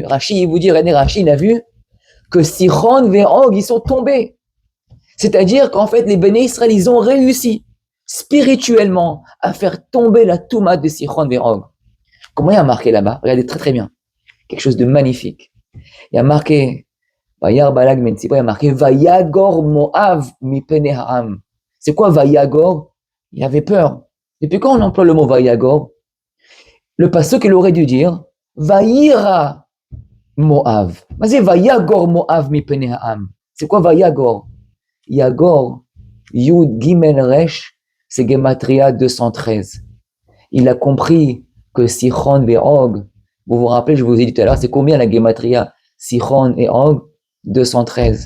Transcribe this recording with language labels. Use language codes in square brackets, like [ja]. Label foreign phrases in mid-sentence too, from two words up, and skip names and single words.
[fr] Rashi, il vous dit, René Rashi, il a vu que Sichon et Og, ils sont tombés. C'est-à-dire qu'en fait, les [he] בני ישראל, [fr] ils ont réussi spirituellement à faire tomber la Touma de Sichon et Og. Comment il y a marqué là-bas? Regardez très très bien. Quelque chose de magnifique. Il y a marqué [he] וירא בלק בן ציפור, [fr] il y a marqué [he] ויגר מואב מפני העם. [fr] C'est quoi Vayagor? Il avait peur. Depuis quand on emploie le mot Vayagor? Le pasuk qu'il aurait dû dire [he] ויירא מואב. [fr] Mais c'est [he] ויגר מואב מפני העם. [fr] C'est quoi Vayagor? [he] יגור יוד גימל ריש, [fr] c'est Gematria 213. Il a compris que Sichon et Og, vous vous rappelez, je vous ai dit tout à l'heure, c'est combien la Gematria Sichon et Og? 213.